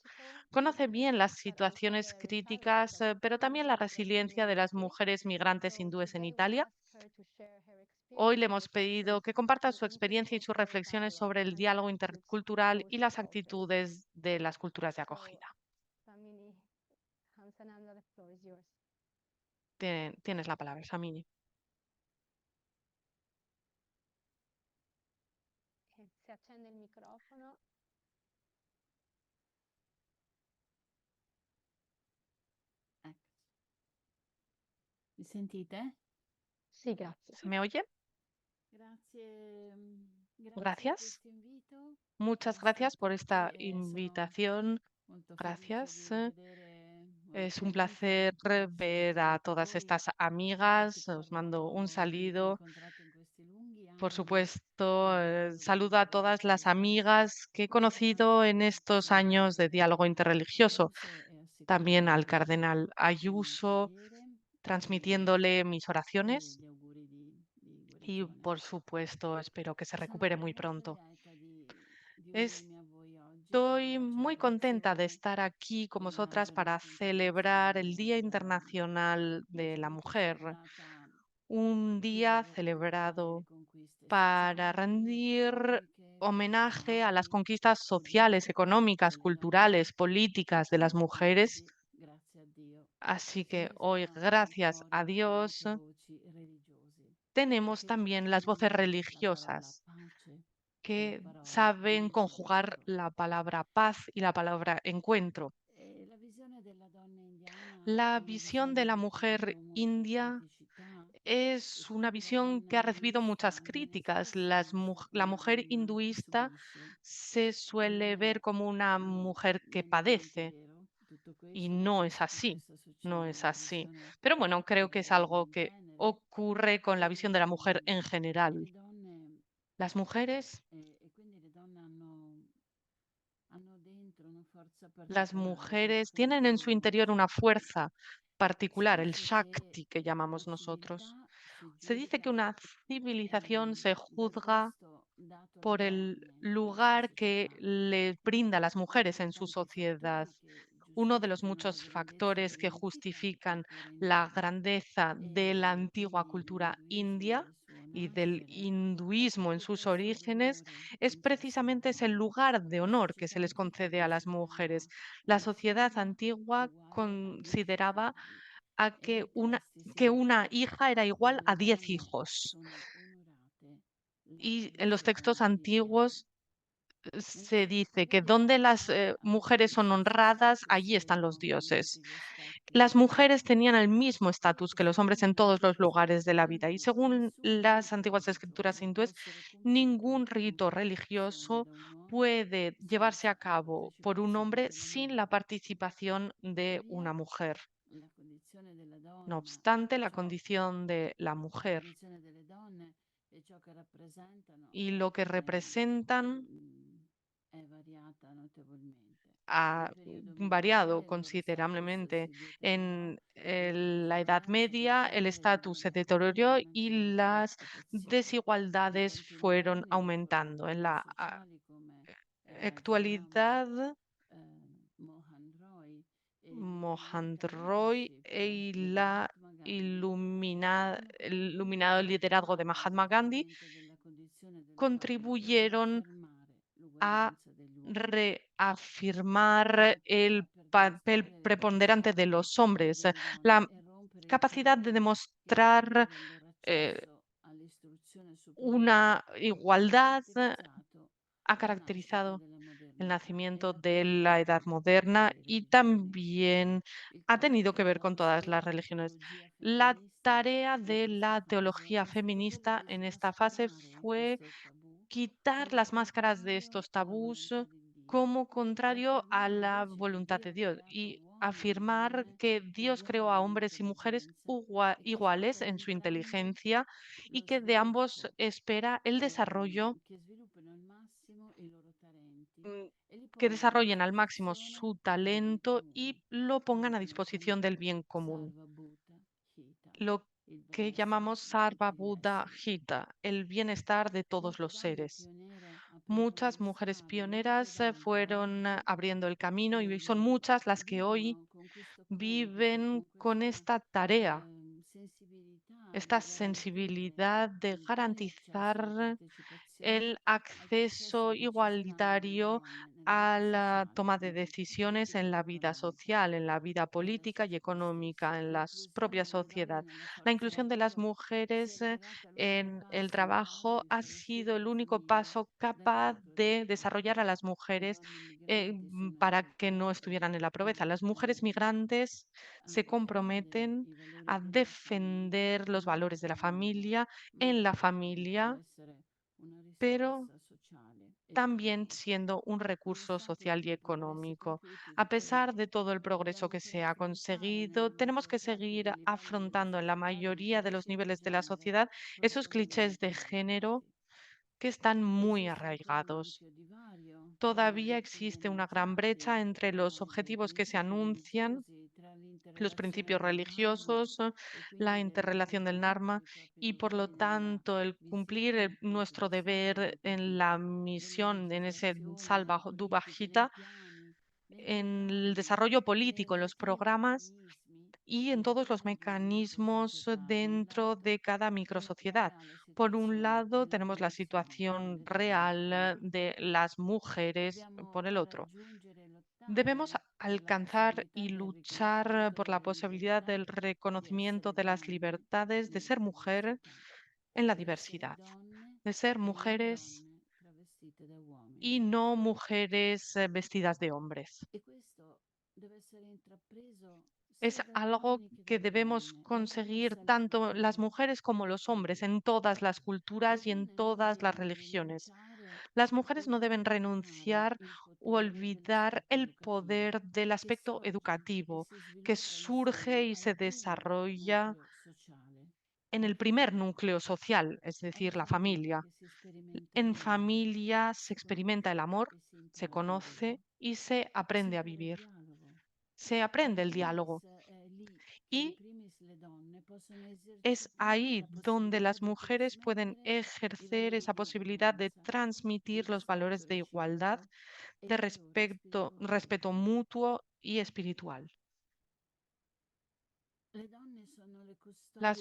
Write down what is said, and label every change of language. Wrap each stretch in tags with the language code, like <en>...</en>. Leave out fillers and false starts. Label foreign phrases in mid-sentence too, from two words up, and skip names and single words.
<es>Conoce bien las situaciones críticas, pero también la resiliencia de las mujeres migrantes hindúes en Italia. Hoy le hemos pedido que comparta su experiencia y sus reflexiones sobre el diálogo intercultural y las actitudes de las culturas de acogida. Tienes la palabra, Samini.</es> <it>Se accende il microfono. Mi sentite? Sì, grazie.</it> <es>¿Se me oye?</es> <it>Grazie,</it> <es>Gracias.</es> <it>questo invito.</it> <es>Muchas gracias por esta invitación.</es> <it>Molto</it> <es>Gracias.</es> <it>felice di vedere</it> <es>Es un</es> <it>nuovamente</it> <es>placer ver a todas</es> <it>voi,</it> <es>estas amigas. Os mando un saludo.</es> <it>incontrato in questi lunghi</it> <es>Por</es> <it>anni</it> <es>supuesto,</es> <it>di dialogo</it> <es>saludo a todas las amigas que he conocido en estos años de diálogo interreligioso.</es> <it>Ayuso e</it> <es>También al</es> <it>assicurare</it> <es>cardenal</es> <it>la</it> <es>Ayuso,</es> <it>preghiere</it> <es>transmitiéndole mis</es> <it>e</it> <es>oraciones.</es> <it>gli auguri di</it> <es>Y</es> <it>guarigione.</it> <es>por supuesto, espero que se</es> <it>Sono</it> <es>recupere muy</es> <it>molto</it> <es>pronto.</es> <it>lieta di unirmi a voi oggi per</it> <es>Estoy muy contenta de</es> <it>celebrazione</it> <es>estar aquí con</es> <it>della</it> <es>vosotras para</es> <it>Giornata</it> <es>celebrar el</es> <it>internazionale</it> <es>Día Internacional</es> <it>del</it> <es>de la</es> <it>saluto</it> <es>Mujer,</es> <it>celebrata</it> <es>un día</es> <it>per ricordare le</it> <es>celebrado</es> <it>conquiste</it> <es>para</es> <it>sociali,</it> <es>rendir</es> <it>economiche,</it> <es>homenaje a las</es> <it>culturali</it> <es>conquistas sociales, económicas,</es> <it>delle donne</it> <es>culturales, políticas de las</es> <it>e</it> <es>mujeres.</es> <it>oggi, grazie a Dio,</it> <es>Así</es> <it>ci</it> <es>que</es> <it>ne</it> <es>hoy,</es> <it>sono</it> <es>gracias a</es> <it>fuori</it> <es>Dios,</es> <it>anche voci religiosi</it> <es>tenemos</es> <it>che</it> <es>también las voces</es> <it>condividono la parola</it> <es>religiosas</es> <it>pace e la</it> <es>que</es> <it>parola</it> <es>saben conjugar</es> <it>incontro.</it> <es>la palabra paz y la palabra encuentro.</es> <it>La visione della donna indiana</it> <es>La</es> <it>è una</it> <es>visión de la</es> <it>visione che ha</it> <es>mujer</es> <it>avuto molte</it> <es>india</es> <it>criticità</it> <es>es una</es> <it>perché la</it> <es>visión</es> <it>donna</it> <es>que ha recibido muchas</es> <it>induista non è</it> <es>críticas.</es> <it>spesso</it> <es>La</es> <it>una</it> <es>mujer</es> <it>donna che</it> <es>hinduista</es> <it>subisce</it> <es>se</es> <it>e non</it> <es>suele ver</es> <it>è</it> <es>como una mujer que</es> <it>necessariamente</it> <es>padece</es> <it>vero tutto</it> <es>y</es> <it>questo, ma</it> <es>no es</es> <it>penso che</it> <es>así,</es> <it>questo</it> <es>no</es> <it>succeda</it> <es>es</es> <it>nella</it> <es>así.</es> <it>visione</it> <es>Pero bueno, creo que es</es> <it>delle donne</it> <es>algo</es> <it>in</it> <es>que</es> <it>genere</it> <es>ocurre con la visión de la mujer</es> <it>e,</it> <es>en</es> <it>e</it> <es>general.</es> <it>le donne</it> <es>Las mujeres,</es> <it>e quindi le donne hanno dentro una forza</it> <es>las</es> <it>particolare che</it> <es>mujeres tienen en su</es> <it>appunto</it> <es>interior una fuerza</es> <it>si</it> <es>particular, el</es> <it>dice che</it> <es>Shakti que</es> <it>la</it> <es>llamamos nosotros.</es> <it>civiltà si</it> <es>Se dice que</es> <it>giudica</it> <es>una civilización se</es> <it>dal</it> <es>juzga</es> <it>posto dato alle</it> <es>por el</es> <it>donne in questa</it> <es>lugar que</es> <it>società.</it> <es>le brinda a las mujeres</es> <it>Ci</it> <es>en</es> <it>sono</it> <es>su</es> <it>tanti</it> <es>sociedad.</es> <it>fattori che</it> <es>Uno de los</es> <it>giustificano la</it> <es>muchos</es> <it>grandezza</it> <es>factores que</es> <it>dell'antica</it> <es>justifican</es> <it>cultura</it> <es>la</es> <it>indiana</it> <es>grandeza de la</es> <it>e</it> <es>antigua</es> <it>quindi</it> <es>cultura</es> <it>l'induismo</it> <es>india</es> <it>dal suo</it> <es>y del</es> <it>nascere</it> <es>hinduismo en sus</es> <it>occupa il suo</it> <es>orígenes</es> <it>dolore</it> <es>es</es> <it>in questa</it> <es>precisamente ese lugar de</es> <it>la</it> <es>honor que se</es> <it>società</it> <es>les</es> <it>antica</it> <es>concede a las</es> <it>considerava</it> <es>mujeres. La</es> <it>una</it> <es>sociedad</es> <it>figlia</it> <es>antigua</es> <it>uguale a 10</it> <es>consideraba</es> <it>schiavi</it> <es>a</es> <it>e nei testi</it> <es>que una</es> <it>sacri</it> <es>hija era igual</es> <it>dove</it> <es>a</es> <it>le</it> <es>10</es> <it>donne</it> <es>hijos.</es> <it>sono onorate, la</it> <es>Y en los</es> <it>felicità</it> <es>textos</es> <it>divina.</it> <es>antiguos</es> <it>Nella</it> <es>se</es> <it>società</it> <es>dice que</es> <it>vediamo</it> <es>donde las</es> <it>che</it> <es>mujeres</es> <it>avevano</it> <es>son</es> <it>gli stessi</it> <es>honradas,</es> <it>status</it> <es>allí están</es> <it>degli</it> <es>los</es> <it>uomini in</it> <es>dioses.</es> <it>tutti gli aspetti</it> <es>Las</es> <it>della</it> <es>mujeres</es> <it>vita.</it> <es>tenían el mismo estatus</es> <it>E</it> <es>que los hombres en</es> <it>secondo</it> <es>todos los</es> <it>questo</it> <es>lugares de la vida. Y</es> <it>Hindu,</it> <es>según</es> <it>nessun</it> <es>las</es> <it>rito</it> <es>antiguas escrituras</es> <it>religioso può</it> <es>hindúes,</es> <it>essere compiuto</it> <es>ningún</es> <it>con</it> <es>rito</es> <it>partecipazione</it> <es>religioso</es> <it>da un uomo</it> <es>puede llevarse a</es> <it>senza la</it> <es>cabo por un</es> <it>partecipazione</it> <es>hombre</es> <it>della</it> <es>sin la</es> <it>moglie.</it> <es>participación de</es> <it>Tuttavia,</it> <es>una mujer.</es> <it>la condizione della</it> <es>No</es> <it>donna</it> <es>obstante,</es> <it>e</it> <es>la</es> <it>ciò</it> <es>condición de la</es> <it>la</it> <es>mujer</es> <it>condizione delle donne e ciò che rappresentano</it> <es>y lo que representan</es> <it>mm, è variata notevolmente.</it> <es>ha</es> <it>Nel periodo</it> <es>variado</es> <it>medievale il loro status</it> <es>considerablemente.</es> <it>si deteriorò</it> <es>En</es> <it>e la</it> <es>la Edad</es> <it>consapevolezza del</it> <es>Media el</es> <it>genere</it> <es>estatus se</es> <it>divenne</it> <es>deterioró y</es> <it>maggiore</it> <es>las</es> <it>preoccupazione. Nei</it> <es>desigualdades</es> <it>tempi</it> <es>fueron</es> <it>moderni le</it> <es>aumentando. En</es> <it>formatrici</it> <es>la</es> <it>sociali come Rajaram</it> <es>actualidad,</es> <it>Mohan Roy e Vivekananda</it> <es>Mohantroy</es> <it>Leadership</it> <es>y</es> <it>del</it> <es>la</es> <it>Mahatma Gandhi</it> <es>el iluminado</es> <it>hanno</it> <es>liderazgo de</es> <it>portato al</it> <es>Mahatma Gandhi</es> <it>miglioramento della condizione delle donne e ad</it> <es>contribuyeron</es> <it>affermare</it> <es>a</es> <it>l'uguaglianza degli uomini.</it> <es>reafirmar el</es> <it>Per</it> <es>papel</es> <it>dimostrare le</it> <es>preponderante</es> <it>capacità</it> <es>de los hombres,</es> <it>delle donne</it> <es>la</es> <it>e rompere i</it> <es>capacidad de</es> <it>tabù che</it> <es>demostrar</es> <it>impedivano il loro eh, accesso all'istruzione superiore,</it> <es>una</es> <it>ha</it> <es>igualdad</es> <it>caratterizzato</it> <es>ha</es> <it>la nascita</it> <es>caracterizado</es> <it>della</it> <es>el</es> <it>modernità e</it> <es>nacimiento</es> <it>la</it> <es>de la Edad</es> <it>convivenza di</it> <es>moderna</es> <it>tutte le</it> <es>y</es> <it>religioni.</it> <es>también</es> <it>Il</it> <es>ha tenido</es> <it>compito</it> <es>que ver con todas</es> <it>opposto,</it> <es>las</es> <it>la</it> <es>religiones.</es> <it>teologia</it> <es>La</es> <it>femminista</it> <es>tarea</es> <it>in</it> <es>de</es> <it>questa</it> <es>la</es> <it>fase</it> <es>teología</es> <it>è stato quello</it> <es>feminista</es> <it>di</it> <es>en esta fase</es> <it>smascherare</it> <es>fue</es> <it>questo tabù</it> <es>quitar</es> <it>come</it> <es>las máscaras de</es> <it>contrario</it> <es>estos</es> <it>alla</it> <es>tabús</es> <it>volontà di Dio</it> <es>como</es> <it>e</it> <es>contrario a</es> <it>affermare</it> <es>la</es> <it>invece che</it> <es>voluntad</es> <it>Dio</it> <es>de</es> <it>ha</it> <es>Dios</es> <it>creato</it> <es>y</es> <it>uomini e</it> <es>afirmar</es> <it>donne</it> <es>que Dios creó a</es> <it>uguali in</it> <es>hombres y mujeres</es> <it>intelligenza e che</it> <es>iguales</es> <it>aspetta da</it> <es>en su</es> <it>entrambi</it> <es>inteligencia y</es> <it>lo</it> <es>que de ambos</es> <it>sviluppo,</it> <es>espera el desarrollo,</es> <it>che sviluppino al massimo i loro talenti mm, e li</it> <es>que</es> <it>pongano a</it> <es>desarrollen al máximo</es> <it>disposizione</it> <es>su</es> <it>del bene</it> <es>talento</es> <it>comune.</it> <es>y lo pongan a</es> <it>Anche</it> <es>disposición del</es> <it>l'ascendente</it> <es>bien común.</es> <it>Sarva Bhuta</it> <es>lo</es> <it>il</it> <es>que</es> <it>benessere</it> <es>llamamos</es> <it>di</it> <es>Sarva</es> <it>tutti gli</it> <es>Buddha</es> <it>esseri.</it> <es>Hita, el bienestar de todos los</es> <it>Molte donne</it> <es>seres.</es> <it>pioniere aprivano</it> <es>Muchas</es> <it>le</it> <es>mujeres</es> <it>strade, molte</it> <es>pioneras</es> <it>donne</it> <es>fueron</es> <it>oggi</it> <es>abriendo el camino y son muchas las que hoy</es> <it>vivono con questo compito,</it> <es>viven con</es> <it>con questa</it> <es>esta tarea,</es> <it>sensibilità</it> <es>esta</es> <it>di garantire</it> <es>sensibilidad de</es> <it>pari accesso e</it> <es>garantizar</es> <it>partecipazione</it> <es>el</es> <it>al processo</it> <es>acceso</es> <it>decisionale delle</it> <es>igualitario</es> <it>donne nella</it> <es>a</es> <it>vita</it> <es>la</es> <it>sociale</it> <es>toma de</es> <it>e</it> <es>decisiones en</es> <it>della</it> <es>la vida</es> <it>governanza</it> <es>social, en la vida</es> <it>della</it> <es>política y</es> <it>società</it> <es>económica,</es> <it>stessa.</it> <es>en la propia</es> <it>L'inclusione delle donne</it> <es>sociedad.</es> <it>nella</it> <es>La</es> <it>forza</it> <es>inclusión de las</es> <it>lavoro si è</it> <es>mujeres</es> <it>rivelata l'unico</it> <es>en el</es> <it>passo</it> <es>trabajo</es> <it>capace</it> <es>ha</es> <it>di far</it> <es>sido</es> <it>uscire</it> <es>el</es> <it>le</it> <es>único</es> <it>famiglie</it> <es>paso</es> <it>dal</it> <es>capaz</es> <it>ciclo del</it> <es>de desarrollar a</es> <it>povero.</it> <es>las</es> <it>Le</it> <es>mujeres</es> <it>donne migranti sono</it> <es>para</es> <it>anche</it> <es>que no</es> <it>quelle</it> <es>estuvieran en la pobreza. Las mujeres</es> <it>che</it> <es>migrantes se</es> <it>difendere</it> <es>comprometen</es> <it>i valori</it> <es>a</es> <it>della famiglia</it> <es>defender los</es> <it>nella</it> <es>valores de la</es> <it>famiglia,</it> <es>familia</es> <it>ma</it> <es>en la</es> <it>anche può</it> <es>familia,</es> <it>essere una</it> <es>pero</es> <it>risorsa sociale ed</it> <es>también</es> <it>economica.</it> <es>siendo un recurso</es> <it>Nonostante</it> <es>social y</es> <it>tutti i progressi</it> <es>económico.</es> <it>compiuti,</it> <es>A</es> <it>tuttavia,</it> <es>pesar de todo el progreso</es> <it>dobbiamo</it> <es>que</es> <it>ancora</it> <es>se ha</es> <it>affrontare</it> <es>conseguido,</es> <it>nella</it> <es>tenemos</es> <it>maggior</it> <es>que</es> <it>parte</it> <es>seguir</es> <it>dei livelli della</it> <es>afrontando en la</es> <it>società dei</it> <es>mayoría de los</es> <it>cliché di</it> <es>niveles de la</es> <it>genere</it> <es>sociedad esos clichés</es> <it>profondamente</it> <es>de género</es> <it>arraigati.</it> <es>que están muy</es> <it>Esiste ancora un</it> <es>arraigados.</es> <it>ampio divario tra gli</it> <es>Todavía</es> <it>obiettivi</it> <es>existe una gran brecha</es> <it>enunciati</it> <es>entre los</es> <it>dai</it> <es>objetivos que se</es> <it>principi</it> <es>anuncian,</es> <it>religiosi, tra</it> <es>los</es> <it>l'interrelazione</it> <es>principios</es> <it>del Dharma</it> <es>religiosos,</es> <it>e</it> <es>la</es> <it>quindi</it> <es>interrelación del Dharma</es> <it>i propri</it> <es>y por lo</es> <it>doveri nella</it> <es>tanto el cumplir</es> <it>visione,</it> <es>nuestro</es> <it>coltivazione e</it> <es>deber en la</es> <it>delle</it> <es>misión, en ese</es> <it>legislazioni, nelle politiche, nei</it> <es>salvajita,</es> <it>piani, nei</it> <es>en el</es> <it>programmi,</it> <es>desarrollo</es> <it>nei</it> <es>político, en los</es> <it>relativi</it> <es>programas</es> <it>meccanismi</it> <es>y en todos los</es> <it>all'interno di questa</it> <es>mecanismos</es> <it>società. Da un</it> <es>dentro</es> <it>lato</it> <es>de cada</es> <it>c'è la</it> <es>microsociedad.</es> <it>reale</it> <es>Por un</es> <it>situazione</it> <es>lado,</es> <it>della</it> <es>tenemos la</es> <it>condizione</it> <es>situación</es> <it>delle donne</it> <es>real</es> <it>migranti.</it> <es>de las mujeres,</es> <it>Dobbiamo</it> <es>por el otro.</es> <it>raggiungere e</it> <es>Debemos</es> <it>lottare per la</it> <es>alcanzar</es> <it>possibilità</it> <es>y</es> <it>del</it> <es>luchar</es> <it>riconoscimento</it> <es>por la</es> <it>della</it> <es>posibilidad</es> <it>libertà</it> <es>del</es> <it>di</it> <es>reconocimiento</es> <it>essere</it> <es>de las</es> <it>donne</it> <es>libertades de</es> <it>nella</it> <es>ser mujer</es> <it>diversità,</it> <es>en la</es> <it>di essere</it> <es>diversidad,</es> <it>donne</it> <es>de ser</es> <it>e non</it> <es>mujeres</es> <it>donne travestite da</it> <es>y</es> <it>uomini.</it> <es>no mujeres vestidas de hombres.</es> <it>E questo deve essere intrapreso</it> <es>Es</es> <it>sia dagli</it> <es>algo</es> <it>uomini che</it> <es>que</es> <it>dalle</it> <es>debemos</es> <it>donne e</it> <es>conseguir</es> <it>attraverso il</it> <es>tanto las</es> <it>futuro</it> <es>mujeres como</es> <it>delle</it> <es>los hombres</es> <it>famiglie.</it> <es>en todas las</es> <it>Le</it> <es>culturas y en</es> <it>donne non</it> <es>todas las</es> <it>devono</it> <es>religiones.</es> <it>rinunciare</it> <es>Las</es> <it>o</it> <es>mujeres no deben</es> <it>dimenticare</it> <es>renunciar</es> <it>il</it> <es>u</es> <it>potere</it> <es>olvidar</es> <it>dell'aspetto</it> <es>el</es> <it>educativo</it> <es>poder del</es> <it>che</it> <es>aspecto</es> <it>sorge e</it> <es>educativo</es> <it>si</it> <es>que</es> <it>sviluppa</it> <es>surge</es> <it>insieme</it> <es>y</es> <it>al</it> <es>se</es> <it>primo</it> <es>desarrolla</es> <it>nucleo sociale,</it> <es>en</es> <it>la</it> <es>el primer</es> <it>famiglia.</it> <es>núcleo social, es</es> <it>È la</it> <es>decir, la</es> <it>famiglia</it> <es>familia.</es> <it>che si sperimenta</it> <es>En</es> <it>l'amore,</it> <es>familia se</es> <it>si</it> <es>experimenta el</es> <it>conosce</it> <es>amor,</es> <it>e si</it> <es>se</es> <it>impara a</it> <es>conoce</es> <it>vivere,</it> <es>y se</es> <it>si</it> <es>aprende a</es> <it>impara il</it> <es>vivir.</es> <it>dialogo.</it> <es>Se</es> <it>E</it> <es>aprende</es> <it>in</it> <es>el diálogo</es> <it>primis è lì che in</it> <es>y</es> <it>primis le donne possono</it> <es>es</es> <it>esercitare</it> <es>ahí</es> <it>la</it> <es>donde</es> <it>possibilità</it> <es>las</es> <it>di</it> <es>mujeres pueden</es> <it>trasmettere i</it> <es>ejercer</es> <it>valori</it> <es>esa</es> <it>di</it> <es>posibilidad de</es> <it>uguaglianza, di</it> <es>transmitir los valores</es> <it>rispetto</it> <es>de igualdad,</es> <it>reciproco e</it> <es>de</es> <it>di valori spirituali.</it> <es>respeto mutuo y espiritual.</es> <it>Le donne sono le custodi</it>